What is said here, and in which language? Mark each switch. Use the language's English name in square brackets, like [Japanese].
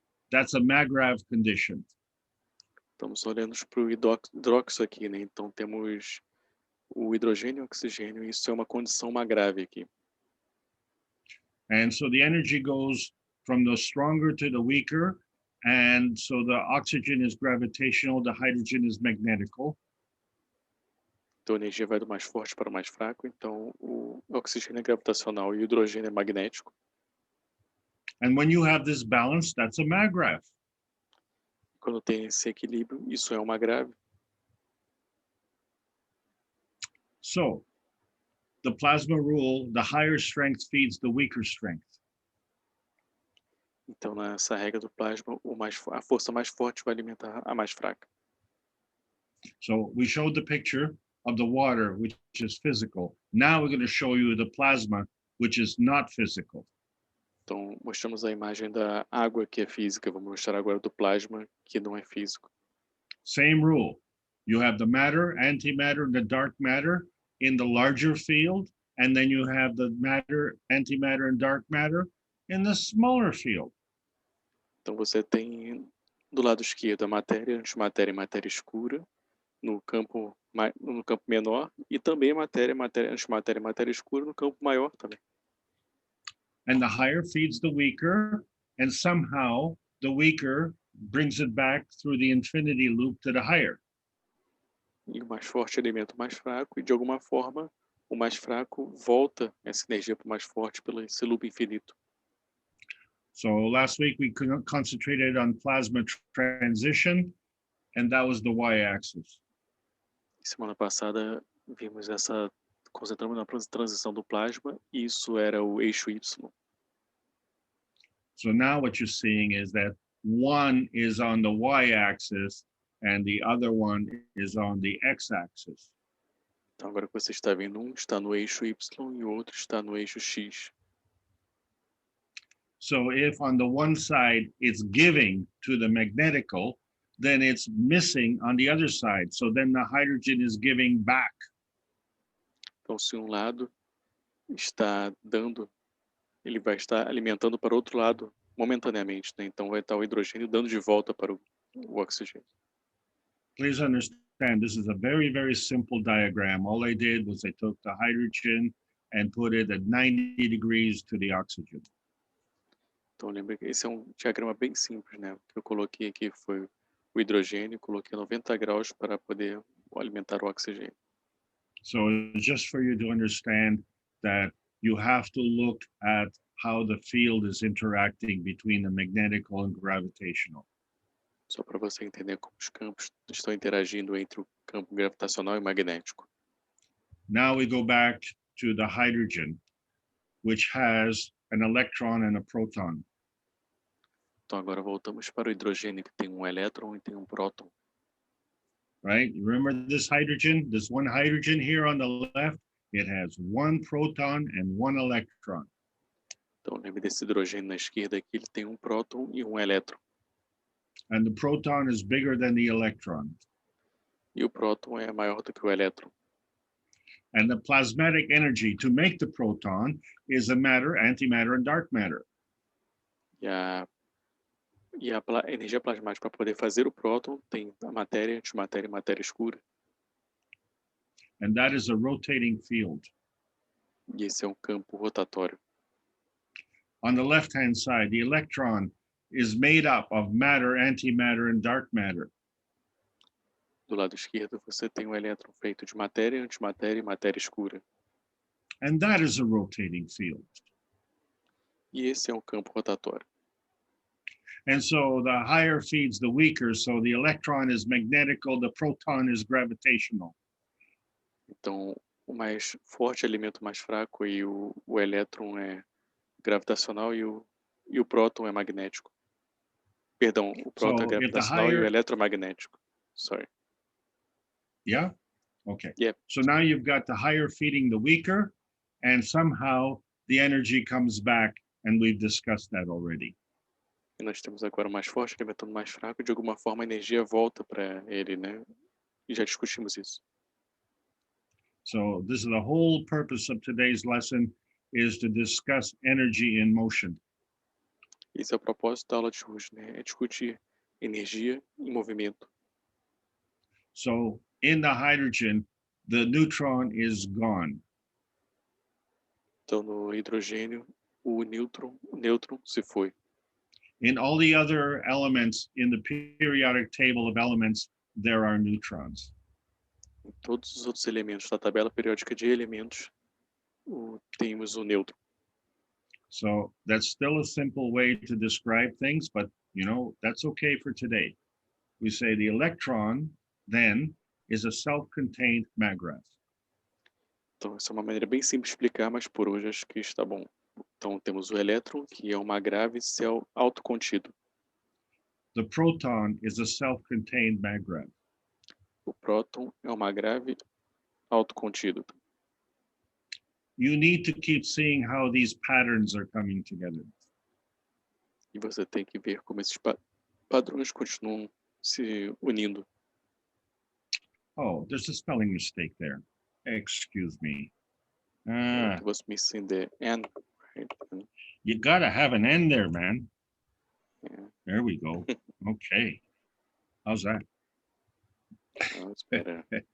[English] That's a Magrav condition. [Portuguese] Estamos olhando para o hidróxido aqui, né? Então temos o hidrogênio e o oxigênio, e isso é uma condição Magrav aqui. [English] And so the energy goes from the stronger to the weaker, and so the oxygen is gravitational, the hydrogen is magnetical. [Portuguese] Então a energia vai do mais forte para o mais fraco, então o oxigênio é gravitacional e o hidrogênio é magnético. [English] And when you have this balance, that's a Magrav. [Portuguese] Quando tem esse equilíbrio, isso é uma grave. [English] So the plasma rule, the higher strength feeds the weaker strength. [Portuguese] Então nessa regra do plasma, a força mais forte vai alimentar a mais fraca. [English] So we showed the picture of the water, which is physical. Now we're going to show you the plasma, which is not physical. [Portuguese] Então mostramos a imagem da água, que é física. Vamos mostrar agora do plasma, que não é físico. [English] Same rule. You have the matter, antimatter, and the dark matter in the larger field, and then you have the matter, antimatter, and dark matter in the smaller field. [Portuguese] Então você tem do lado esquerdo a matéria, antimatéria e matéria escura no campo menor, e também matéria, antimatéria e matéria escura no campo maior também. [English] And the higher feeds the weaker, and somehow the weaker brings it back through the infinity loop to the higher. [Portuguese] E o mais forte alimenta o mais fraco, e de alguma forma o mais fraco volta essa energia para o mais forte pelo esse loop infinito. [English] So last week we concentrated on plasma transition, and that was the y-axis. [Portuguese] Semana passada vimos concentramos na transição do plasma, e isso era o eixo Y. [English] So now what you're seeing is that one is on the y-axis and the other one is on the x-axis. [Portuguese] Então agora que você está vendo, um está no eixo Y e o outro está no eixo X. [English] So if on the one side it's giving to the magnetical, then it's missing on the other side. So then the hydrogen is giving back. [Portuguese] Então se um lado está dando, ele vai estar alimentando para o outro lado momentaneamente, né? Então vai estar o hidrogênio dando de volta para o oxigênio. [English] Please understand, this is a very, very simple diagram. All I did was I took the hydrogen and put it at 90 degrees to the oxygen. [Portuguese] Então lembra que esse é um diagrama bem simples, né? O que eu coloquei aqui foi o hidrogênio, coloquei 90 graus para poder alimentar o oxigênio. [English] So just for you to understand that you have to look at how the field is interacting between the magnetical and gravitational. [Portuguese] Só para você entender como os campos estão interagindo entre o campo gravitacional e magnético. [English] Now we go back to the hydrogen, which has an electron and a proton. [Portuguese] Então agora voltamos para o hidrogênio, que tem um elétron e tem um próton. [English] right? Remember this hydrogen, this one hydrogen here on the left, it has one proton and one electron. [Portuguese] Então, lembre desse hidrogênio na esquerda aqui, ele tem um próton e um elétron. [English] And the proton is bigger than the electron. [Portuguese] E o próton é maior do que o elétron. [English] And the plasmatic energy to make the proton is a matter, antimatter, and dark matter. [Portuguese] E a energia plasmática para poder fazer o próton tem a matéria, antimatéria e matéria escura. [English] And that is a rotating field. [Portuguese] E esse é um campo rotatório. [English] On the left-hand side, the electron is made up of matter, antimatter, and dark matter. [Portuguese] Do lado esquerdo, você tem um elétron feito de matéria, antimatéria e matéria escura. [English] And that is a rotating field. [Portuguese] E esse é um campo rotatório. [English] And so the higher feeds the weaker, so the electron is magnetical, the proton is gravitational. [Portuguese] Então, o mais forte alimenta o mais fraco e o elétron é gravitacional e o próton é magnético. Perdão, o próton é gravitacional e o elétron é magnético. [English] Sorry. Yeah? Okay. Yep. So now you've got the higher feeding the weaker, and somehow the energy comes back, and we've discussed that already. [Portuguese] E nós temos agora o mais forte alimentando o mais fraco, e de alguma forma a energia volta para ele, né? E já discutimos isso. [English] So this is the whole purpose of today's lesson, is to discuss energy in motion. [Portuguese] Esse é o propósito da aula de hoje, né? É discutir energia em movimento. [English] So in the hydrogen, the neutron is gone. [Portuguese] Então, no hidrogênio, o nêutron se foi. [English] In all the other elements in the periodic table of elements, there are neutrons. [Portuguese] Em todos os outros elementos da tabela periódica de elementos, temos o nêutron. [English] So that's still a simple way to describe things, but you know, that's okay for today. We say the electron then is a self-contained magravs. [Portuguese] Então, essa é uma maneira bem simples de explicar, mas por hoje acho que está bom. Então, temos o elétron, que é uma grave céu autocontido. [English] The proton is a self-contained magrav. [Portuguese] O próton é uma grave autocontido. [English] You need to keep seeing how these patterns are coming together. [Portuguese] E você tem que ver como esses padrões continuam se unindo. [English] Oh, there's a spelling mistake there. Excuse me. It was missing the N. Right? You gotta have an N there, man. Yeah. There we go. Okay. How's that? Oh, it's better.